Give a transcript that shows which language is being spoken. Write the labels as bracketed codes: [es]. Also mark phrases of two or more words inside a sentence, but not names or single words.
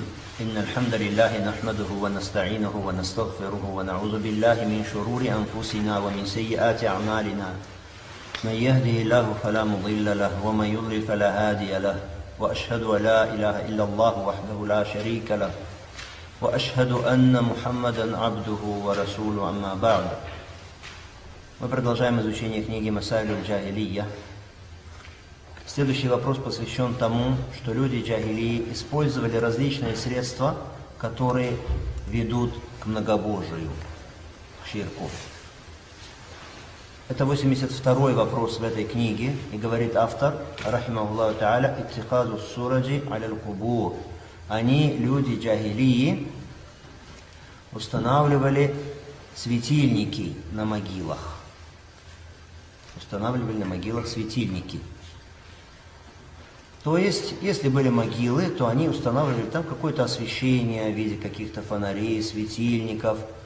[ar] إن الحمد لله نحمده ونستعينه ونستغفره ونعوذ بالله من شرور أنفسنا ومن سيئات أعمالنا. من يهده الله فلا مضل له ومن يضلل فلا هادي له. وأشهد أن لا إله إلا الله وحده لا شريك له. وأشهد أن محمدا عبده ورسوله. أما بعد. [ru] Мы продолжаем изучение книги Масаиль аль-Джахилия. Следующий вопрос посвящен тому, что люди джахилии использовали различные средства, которые ведут к многобожию, к ширку. Это 82-й вопрос в этой книге, и говорит автор, [ar] رحمه الله تعالى، اتخاذ سرج القبور. [ru] Они, люди джахилии, устанавливали светильники на могилах. Устанавливали на могилах светильники. То есть, если были могилы, то они устанавливали там какое-то освещение в виде каких-то фонарей, светильников.